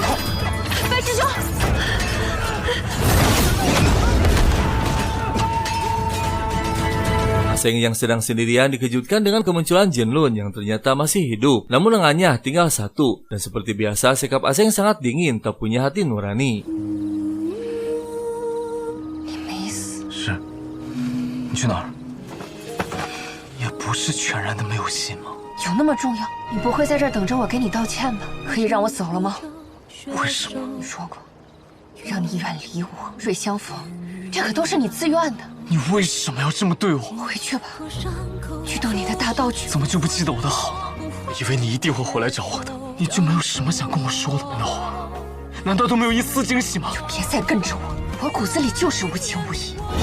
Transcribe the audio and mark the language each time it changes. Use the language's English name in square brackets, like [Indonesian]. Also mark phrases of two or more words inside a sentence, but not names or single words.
[Chinese] 白师兄， [Indonesian] Aseng yang sedang sendirian dikejutkan dengan kemunculan Jinlun yang ternyata masih hidup. Namun lengannya tinggal satu. Dan seperti biasa, sikap Aseng sangat dingin, tak punya hati nurani. [Chinese] 你没死。是，你去哪儿？也不是全然的没有心吗？有那么重要？你不会在这儿等着我给你道歉吧？可以让我走了吗？为什么？你说过，让你远离我，瑞相逢，这可都是你自愿的。你为什么要这么对我？回去吧，去动你的大道去。怎么就不记得我的好呢？我以为你一定会回来找我的，你就没有什么想跟我说的？no，难道都没有一丝惊喜吗？就别再跟着我，我骨子里就是无情无义。